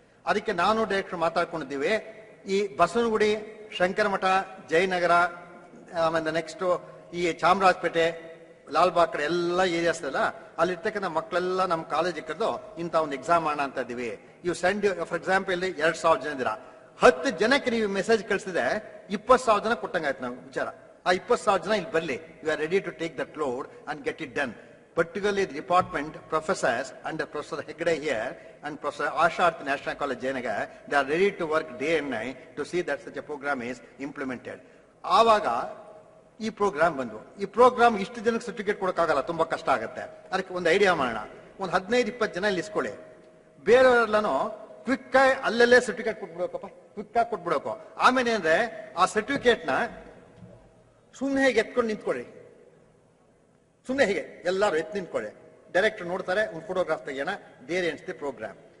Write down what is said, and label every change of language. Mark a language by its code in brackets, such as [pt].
[kn] ಅದಕ್ಕೆ ನಾನು ಡೈರೆಕ್ಟರ್ ಮಾತಾಡ್ಕೊಂಡಿದ್ದೀವಿ. ಈ ಬಸವನಗುಡಿ, ಶಂಕರಮಠ, ಜಯನಗರ, ಆಮೇಲೆ ನೆಕ್ಸ್ಟ್ ಈ ಚಾಮರಾಜಪೇಟೆ, ಲಾಲ್ಬಾಗ್ ಕಡೆ ಎಲ್ಲ ಏರಿಯಾಸ್ ಅಲ್ಲ, ಅಲ್ಲಿರ್ತಕ್ಕಂಥ ಮಕ್ಕಳೆಲ್ಲ ನಮ್ಮ ಕಾಲೇಜಿಗೆ ಕರೆದು ಇಂಥ ಒಂದು ಎಕ್ಸಾಮ್ ಮಾಡೋಣ ಅಂತ ಇದ್ದೀವಿ. ಇವು ಸೆಂಡ್ ಫಾರ್ ಎಕ್ಸಾಂಪಲ್ ಇಲ್ಲಿ 2000 ಜನ ಇದ್ದೀರಾ, 10 ಜನಕ್ಕೆ ನೀವು ಮೆಸೇಜ್ ಕಳಿಸಿದ್ರೆ 20,000 ಜನ ಕೊಟ್ಟಂಗಾಯ್ತು ನಾವು ವಿಚಾರ. ಆ 20,000 ಜನ ಇಲ್ಲಿ ಬರಲಿ, [en] You are ready to take that load and get it done. Particularly the department professors under Professor Hegde here and Professor Asha at the National College Jayanagar, they are ready to work day and night to see that such a program is implemented. [kn] ಆವಾಗ ಈ program ಬಂದು, ಈ program ಇಷ್ಟು ಜನಕ್ಕೆ certificate ಕೊಡೋಕ್ಕಾಗಲ್ಲ, ತುಂಬಾ ಕಷ್ಟ ಆಗುತ್ತೆ. ಅದಕ್ಕೆ ಒಂದು ಐಡಿಯಾ ಮಾಡೋಣ, ಒಂದು 15-20 ಜನ ಇಲ್ಲಿ ಇಸ್ಕೊಳ್ಳಿ, ಬೇರೆಯವರೆಲ್ಲನೂ ಕ್ವಿಕ್ ಆಗಿ ಅಲ್ಲಲ್ಲೇ ಸರ್ಟಿಫಿಕೇಟ್ ಕೊಟ್ಬಿಡೋಕಪ್ಪ, ಕ್ವಿಕ್ ಆಗಿ ಕೊಟ್ಬಿಡೋಕು. ಆಮೇಲೆ ಅಂದ್ರೆ ಆ ಸರ್ಟಿಫಿಕೇಟ್ನ ಸುಮ್ಮನೆ ಹೇಗೆ ಎತ್ಕೊಂಡು ನಿಂತ್ಕೊಳ್ಳಿ, ಸುಮ್ಮನೆ ಹೀಗೆ ಎಲ್ಲರೂ ಎತ್ತು ನಿಂತ್ಕೊಳ್ಳಿ, ಡೈರೆಕ್ಟರ್ ನೋಡ್ತಾರೆ, ಒಂದು photograph ತೆಗಿಯೋಣ, [en] There ends the programme.